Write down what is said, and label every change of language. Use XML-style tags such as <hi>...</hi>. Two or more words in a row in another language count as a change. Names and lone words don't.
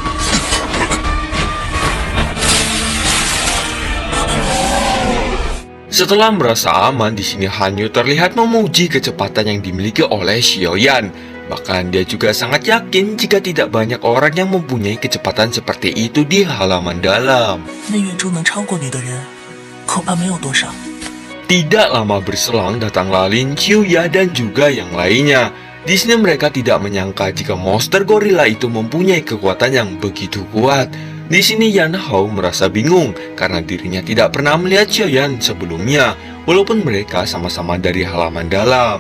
<id>Setelah merasa aman, di sini Han Yu terlihat memuji kecepatan yang dimiliki oleh Xiaoyan. Bahkan dia juga sangat yakin jika tidak banyak orang yang mempunyai kecepatan seperti itu di halaman dalam.</id> <zh>内院中能超过你的人，恐怕没有多少。</zh> <id>Tidak lama berselang datanglah Lin Qiuya dan juga yang lainnya. Di sini mereka tidak menyangka jika monster gorila itu mempunyai kekuatan yang begitu kuat. Di sini Yan Hao merasa bingung karena dirinya tidak pernah melihat Xiaoyan sebelumnya, walaupun mereka sama-sama dari halaman dalam.</id>